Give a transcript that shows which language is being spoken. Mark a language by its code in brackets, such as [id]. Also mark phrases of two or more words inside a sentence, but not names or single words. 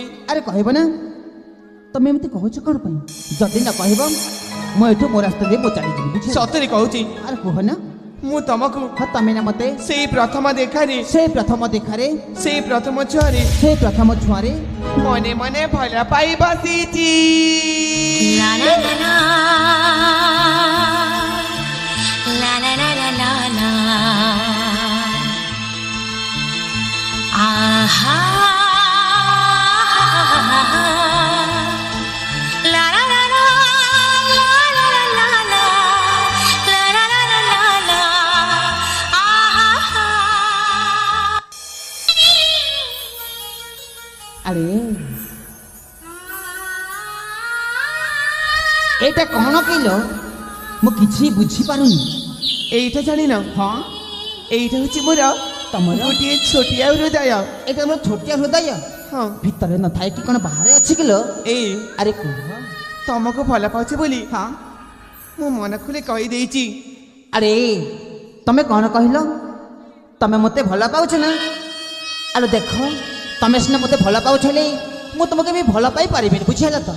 [or] ଆରେ କହିବ ନା ତମେ ଏମିତି କହୁଛ କ'ଣ ପାଇଁ ଯଦି ନ କହିବ ମୁଁ ଏଠୁ ମୋ ରାସ୍ତା ଦେଇ ମୁଁ ଚାଲିଯିବି ବୁଝିଲ ସତରେ କହୁଛି ଆରେ କୁହ ନା ମୁଁ ତମକୁ ହଁ ତମେ ନା ମୋତେ ସେଇ ପ୍ରଥମ ଦେଖାରେ ସେଇ ପ୍ରଥମ ଦେଖାରେ ସେଇ ପ୍ରଥମ ଛୁଆରେ ସେଇ ପ୍ରଥମ ଛୁଆରେ ମନେ ମନେ ଭଲ ପାଇ ବସିଛି La la la la la la la la la la aha la la la la la la la la la la la la la la aha ଆରେ ଏଇଟା କ'ଣ କହିଲ ମୁଁ କିଛି ବୁଝିପାରୁନି [bn] এইটা জানি না [or] ହଁ [bn] এইটা হচ্ছে মোর [or] ତମର ଗୋଟିଏ ଛୋଟିଆ ହୃଦୟ ଏଇଟା ମୋର ଛୋଟିଆ ହୃଦୟ [bn] হ্যাঁ [or] ଭିତରେ ନଥାଏ କି କ'ଣ ବାହାରେ ଅଛି କିଲୋ [bn] এই [or] ଆରେ କୁହ ତମକୁ ଭଲ ପାଉଛି ବୋଲି ହଁ ମୁଁ ମନ ଖୋଲି କହିଦେଇଛି ଆରେ ତମେ କ'ଣ କହିଲ ତମେ ମୋତେ ଭଲ ପାଉଛ ନା ଆରେ ଦେଖ ତମେ ସିନା ମୋତେ ଭଲ ପାଉଛ ହେଲେ ମୁଁ ତୁମକୁ ବି ଭଲ ପାଇପାରିବିନି ବୁଝିହେଲା ତ